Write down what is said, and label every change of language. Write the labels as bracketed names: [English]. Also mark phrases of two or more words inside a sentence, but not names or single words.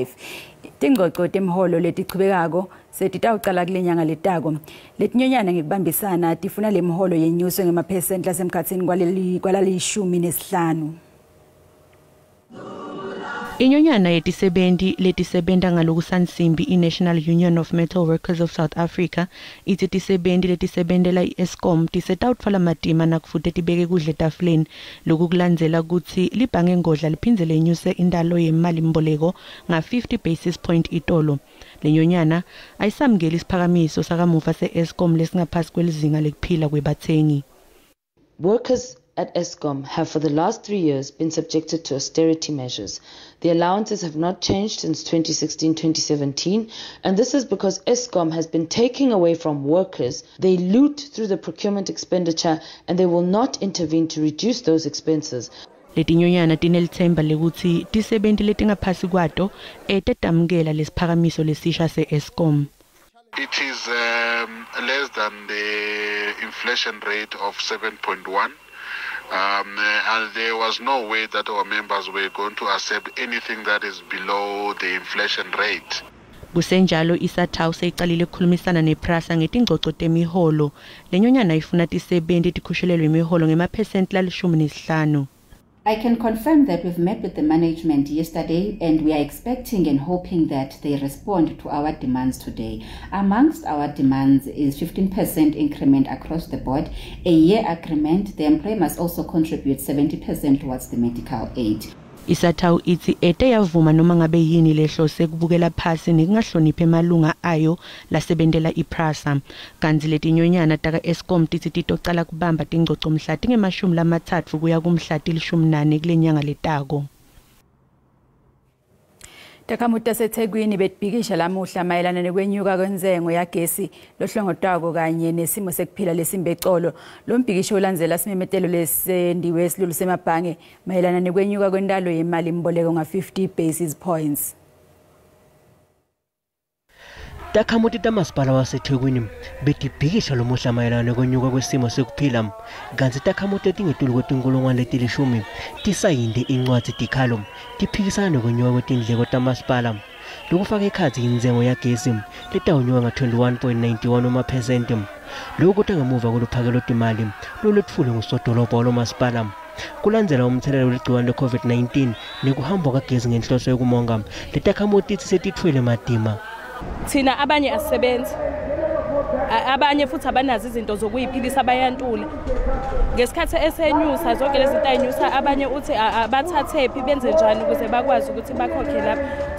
[Swati] Tingcoco temholo letichubekako setitawucala kule nyanga letako. Letinyonyana ngekubambisana tifuna le mholo yenyuswe ngemaphesenti lasemkhatsini kwalalishumi nesihlanu. Inyonyana yetisebenti letisebenta ngalokusansimbi i-National Union of Metal Workers of South Africa ithi tisebenti letisebentela i-Eskom tisetawutfala matima nakufute tibeke kudle etafuleni loku kulandzela kutsi libhange ngodla liphindze lenyuse indalo yemali mboleko nga-50 [English] basis point [Swati] itolo. Le nyonyana ayisamukeli isiphakamiso sakamuva se-Eskom lesingaphasi kwelizinga lekuphila kwebathengi. [English] Workers at Eskom have for the last 3 years been subjected to austerity measures. The allowances have not changed since 2016-2017, and this is because Eskom has been taking away from workers. They loot through the procurement expenditure and they will not intervene to reduce those expenses. [Swati] Letinyonyana tinelithemba lekuthi tisebenti letingaphasi kwato tetamukela lesiphakamiso lesisha se-Eskom. [English] It is less than the inflation rate of 7.1. And there was no way that our members were going to accept anything that is below the inflation rate. [Swati] Kusenjalo isathawu seyiqalile ukukhulumisana nePrasa ngetingcoco temiholo. Lenyonyana ifuna tisebenti tikhushelelwe imiholo ngemaphesenti la-15. [English] I can confirm that we've met with the management yesterday and we are expecting and hoping that they respond to our demands today. Amongst our demands is 15% increment across the board, a year agreement. The employer must also contribute 70% towards the medical aid. [Swati] Isathawu ithi ete yavuma noma ngabe yini lehlose kubukela phasi nekungahloniphi emalunga ayo lasebentela iPrasa. Kanti letinyonyana taka Eskom tithi titocala kubamba tingcoco mhla tinge-30 kuya kumhla til-14 kule nyanga letako. Takhamuti taseThekwini betibhikisha lamuhla mayelana nekwenyuka kwenzengo yagesi lohlongotwako kanye nesimo sekuphila lesimbecolo. Lo mbhikisho ulandzela simemetelo lesendiwe esilulu semabhange mayelana nekwenyuka kwentalo yemali imboleko nga-50 [English] basis points. [Swati] Takhamuti tamasipala waseThekwini betibhikisha lomuhla mayelana nekwenyuka kwesimo sekuphila kanti takhamuti etingetulu kwetinkulungwane letilishumi tisayinde incwadzi tikhalo tiphikisana nekwenyuka kwetindleko tamasipala lokufaka ekhatsi inzengo yagesi letawunyuka nga-21.91 amaphesenti. Lokhu kutangemuva koluphakelo timali lolwetfulwe ngusodolobha walomasipala kulandzela umthelela weligciwane le-COVID-19 nekuhamba kagesi ngenhloso yokumonga letakhamuti setitfwele madima. [Zulu] Thina abanye asisebenzi, abanye futhi abanazo izinto zokuyiphilisa bayantula. Ngesikhathi esenyusa zonke lezi zinto ayinyusa abanye uthi abathathephi benze njani ukuze bakwazi ukuthi bakhokhe lapha.